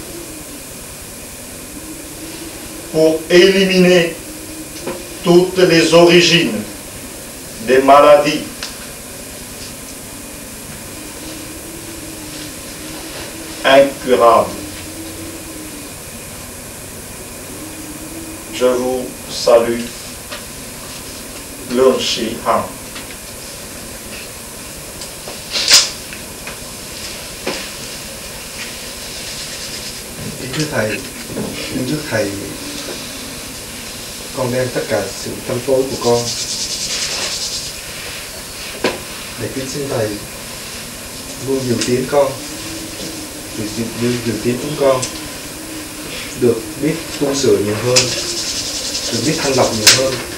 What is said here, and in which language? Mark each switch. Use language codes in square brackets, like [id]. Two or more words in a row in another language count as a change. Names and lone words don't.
[fr] pour éliminer toutes les origines des maladies, incurables. Je vous salue, Lương Sĩ Hằng. [vi] Thưa Thầy, con đem tất cả sự tâm tối của con để kính xin Thầy luôn nhiều tiến con, nhiều tiến chúng con được biết tu sửa nhiều hơn, được biết thanh lọc nhiều hơn,